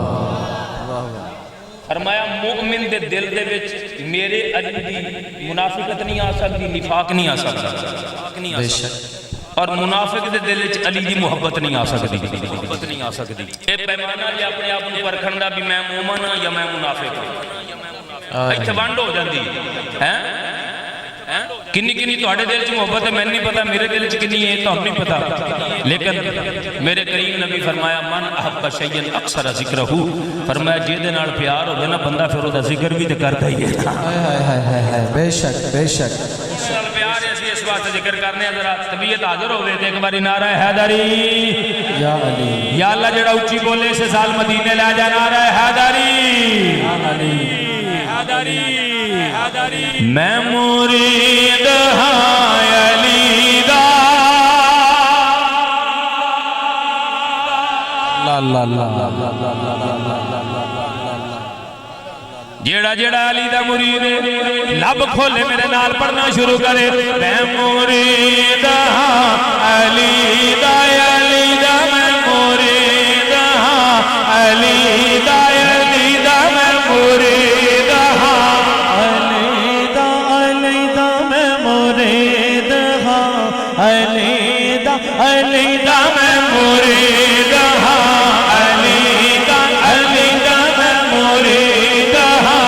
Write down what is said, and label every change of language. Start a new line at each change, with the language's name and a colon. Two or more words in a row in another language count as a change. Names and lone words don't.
Punjabi: فرمایا مومن دے دل دے وچ میرے علی دی منافقت نہیں آ سکتی نفاق نہیں آ سکتا اور منافق دے دل وچ علی دی محبت نہیں آ سکتی اے پیمانہ جی اپنے آپ کو پرکھن دا بھی میں مومن ہاں یا میں منافق ہوں ایتھے ونڈ ہو جاندی ہیں کنی تہاڈے دل چ محبت ہے میں نہیں پتا میرے دل چ کنی ہے تو نہیں پتا لیکن میرے کریم نبی فرمایا
Arabic: من احب شیئا اکثر ذکرہ
Punjabi: فرمایا جے دے نال پیار ہوے نا بندہ پھر او دا ذکر بھی تے کردا ہی ہے بے شک پیار ہے اس واسطے ذکر کرنے ذرا طبیعت حاضر ہوے تے ایک باری نعرہ حیدری یا علی یا اللہ جڑا اونچی بولے سے سال مدینے لے جا نعرہ حیدری یا علی میں مرید ہاں علی دا جیڑا علی دا مرید لب کھولے میرے نال پڑھنا شروع کرے میں مرید ہاں علی دا میں مرید ہاں علی دا میں مرید ہاں علی دا میں مرید ہاں علی دا میں مرید ہاں